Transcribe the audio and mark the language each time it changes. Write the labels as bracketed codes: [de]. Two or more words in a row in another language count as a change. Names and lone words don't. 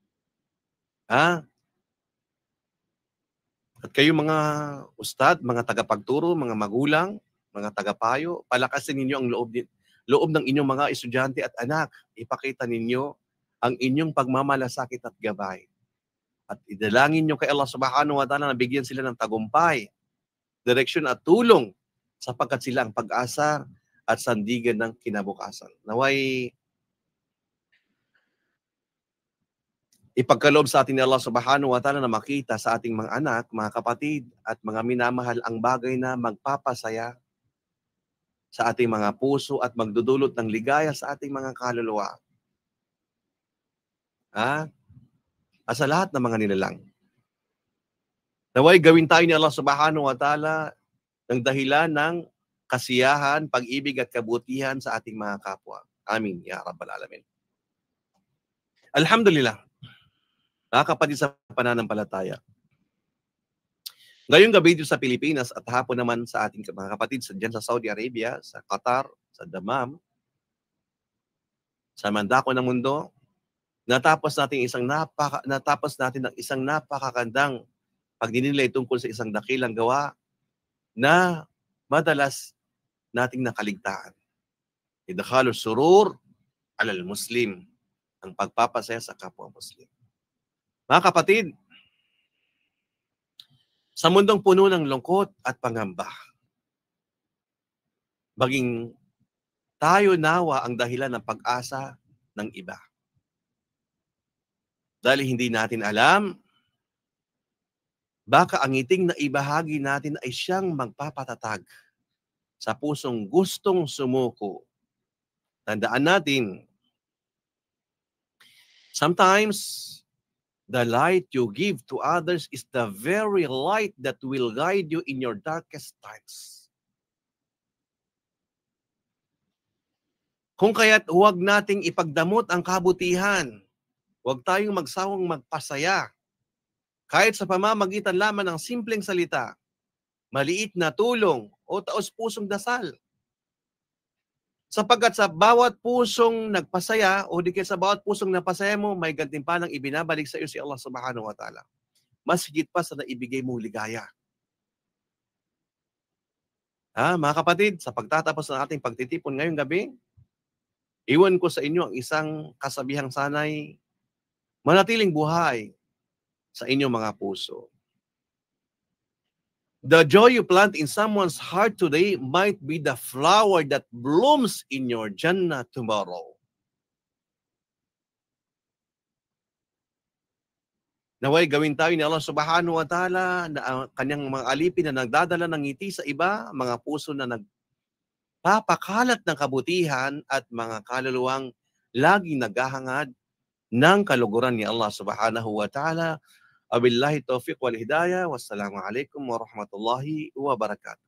[tl] At kayo mga ustad, mga tagapagturo, mga magulang, mga tagapayo, palakasin ninyo ang loob ng inyong mga estudyante at anak. Ipakita ninyo ang inyong pagmamalasakit at gabay. At idalangin nyo kay Allah [ar] سبحانه وتعالى [tl] na bigyan sila ng tagumpay, direksyon at tulong sapagkat sila ang pag-asa at sandigan ng kinabukasan. Naway ipagkaloob sa atin ni Allah [ar] سبحانه وتعالى [tl] na makita sa ating mga anak, mga kapatid, at mga minamahal ang bagay na magpapasaya sa ating mga puso at magdudulot ng ligaya sa ating mga kaluluwa. At sa lahat ng mga nilalang. Naway gawin tayo ni Allah [ar] سبحانه وتعالى [tl] ng dahilan ng kasiyahan, pag-ibig at kabutihan sa ating mga kapwa. Amin, [ar] يا رب العالمين. الحمد لله. [tl] Mga kapatid sa pananampalataya. Ngayong gabi dito sa Pilipinas at hapon naman sa ating mga kapatid dyan sa Saudi Arabia, sa Qatar, sa Dammam, sa mandako ng mundo, natapos natin ng isang napakagandang pagdinilay tungkol sa isang dakilang gawa na madalas nating nakaligtaan. [ar] إدخال السرور على المسلم, [tl] ang pagpapasaya sa kapwa Muslim. Mga kapatid, sa mundong puno ng lungkot at pangamba, maging tayo nawa ang dahilan ng pag-asa ng iba. Dahil hindi natin alam, baka ang ngiting na ibahagi natin ay siyang magpapatatag sa pusong gustong sumuko. Tandaan natin, [en] sometimes, the light you give to others is the very light that will guide you in your darkest times. [tl] Kung kaya't huwag nating ipagdamot ang kabutihan, huwag tayong magsawang magpasaya, kahit sa pamamagitan lamang ng simpleng salita, maliit na tulong o taos-pusong dasal. Sapagkat sa bawat pusong nagpasaya o di kaya sa bawat pusong napasaya mo, may gantimpalang ibinabalik sa iyo si Allah [ar] سبحانه وتعالى. [tl] Mas higit pa sa naibigay mong ligaya. Mga kapatid, sa pagtatapos ng ating pagtitipon ngayong gabi, iwan ko sa inyo ang isang kasabihang sanay manatiling buhay sa inyong mga puso. [en] The joy you plant in someone's heart today might be the flower that blooms in your Jannah tomorrow. [tl] Naway gawin tayo ni Allah [ar] سبحانه وتعالى [tl] na ang kanyang mga alipin na nagdadala ng ngiti sa iba, mga puso na nagpapakalat ng kabutihan at mga kaluluwang laging naghahangad ng kaluguran ni Allah [ar] سبحانه وتعالى. وبالله التوفيق والهداية. والسلام عليكم ورحمة الله وبركاته.